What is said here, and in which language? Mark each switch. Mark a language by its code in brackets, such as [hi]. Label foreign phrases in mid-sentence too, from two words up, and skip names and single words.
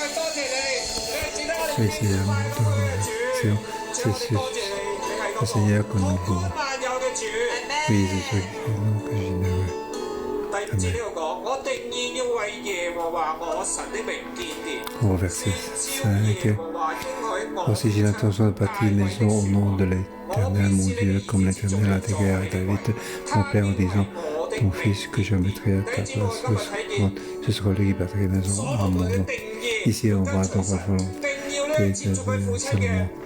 [fr] 所以 c'est le Seigneur que nous louons. Oui, c'est ce que généreux. [yue] 第五節呢度講，我定意要為耶和華我神的名建殿。 [fr] Au verset 5, aussi j'ai l'intention de bâtir une maison au nom de l'Éternel, mon Dieu, comme l'Éternel a déclaré à David, mon père, en disant, ton fils que je mettrai à ta place, ce sera lui qui bâtira une maison à mon nom. Ici, on voit donc la volonté de Salomon.